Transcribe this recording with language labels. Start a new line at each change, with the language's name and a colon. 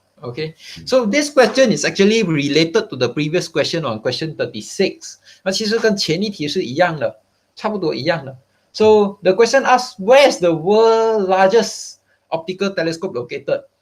English: Okay, so this question is actually related to the previous question on question 36.
Chinese: 那其实跟前一题是一样的，差不多一样的。
English: So the question asks, where is the world's largest optical telescope located?